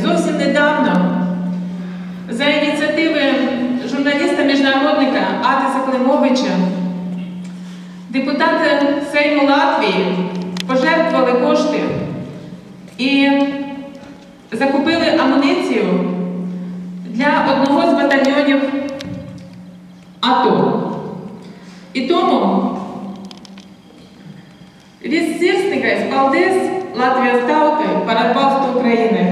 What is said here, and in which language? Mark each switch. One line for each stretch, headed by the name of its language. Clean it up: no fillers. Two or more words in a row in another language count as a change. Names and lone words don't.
Ukrainian: Зовсім недавно за ініціативи журналіста-міжнародника Атиса Климовича депутати Сейму Латвії пожертвували кошти і закупили амуніцію для одного з батальйонів АТО. І тому від
Latvian: Sirsnīgais paldies Latvijas tautai par atbalstu України.